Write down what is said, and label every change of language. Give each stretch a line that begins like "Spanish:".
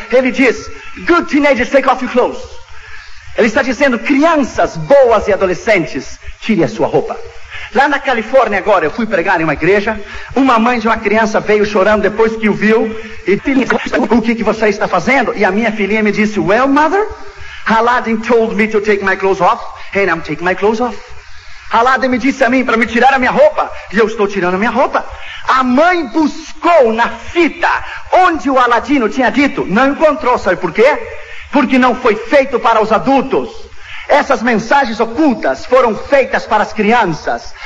Portuguese: Ele diz,
English: good teenagers, take off your clothes.
Portuguese: Ele está dizendo, crianças boas e adolescentes, tire a sua roupa. Lá na Califórnia agora, eu fui pregar em uma igreja, uma mãe de uma criança veio chorando depois que o viu, e disse, o que você está fazendo? E a minha filhinha me disse,
English: well, mother, Aladdin told me to take my clothes off, and I'm taking my clothes off.
Portuguese: Aladdin me disse a mim para me tirar a minha roupa, e eu estou tirando a minha roupa. A mãe buscou na fita onde o Aladino tinha dito, não encontrou, sabe por quê? Porque não foi feito para os adultos. Essas mensagens ocultas foram feitas para as crianças.